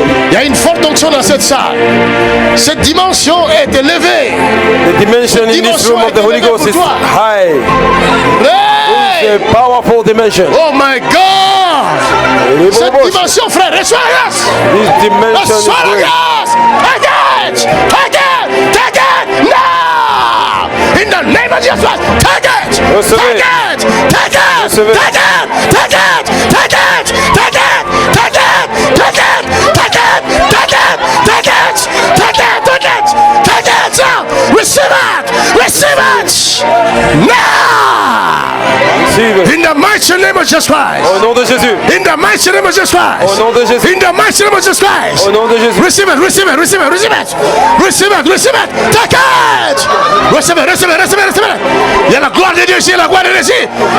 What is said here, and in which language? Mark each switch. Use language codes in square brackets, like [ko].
[fr] Il y a une forte onction dans cette salle. Cette dimension est élevée. [en] The dimension in this room of the Holy Ghost is high. Hey! A powerful dimension. Oh my God! [fr] Cette dimension, frère, reçois la grâce! [en] This dimension is [fr] Reçois la [en] great. [fr] grâce! [en] Take it! Take it! Take it! Now! In the name of Jesus! Take it! [fr] Recevez. [en] Take it! Take it! [fr] Recevez. [en] Take it! Take it! Take it! Take it! Take it! Take it! Take it! Take it! Take it! Take it! Take it! Take it! Receive it! Receive it! Now! Receive it. In the mighty name of Jesus Christ! [fr] Au nom de Jésus. [en] In the mighty name of Jesus Christ! [fr] Au nom de Jésus. [en] In the mighty name of Jesus Christ! [fr] Au nom de Jésus. [en] Receive it, receive it, receive it, receive it! Receive it, receive it! Take it! Receive it, receive it, receive it, receive it! [fr] Il y a la gloire de Dieu ici, la gloire de Dieu ici!